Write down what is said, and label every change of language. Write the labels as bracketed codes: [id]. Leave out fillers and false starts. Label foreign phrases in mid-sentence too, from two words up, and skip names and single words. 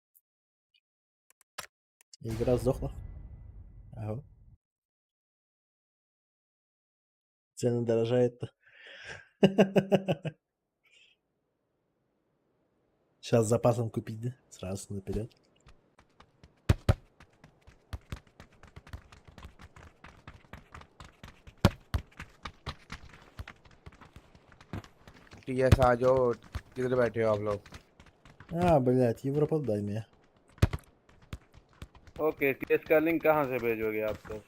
[ru] Игра сдохла. Ага. Цены дорожают. Сейчас с запасом купить, да? Сразу наперед. [hi] टीएस आ जाओ किधर बैठे हो आप लोग [ru] Блядь, Европа дай мне. [hi] ओके टीएस का लिंक कहाँ से भेजोगे आप तो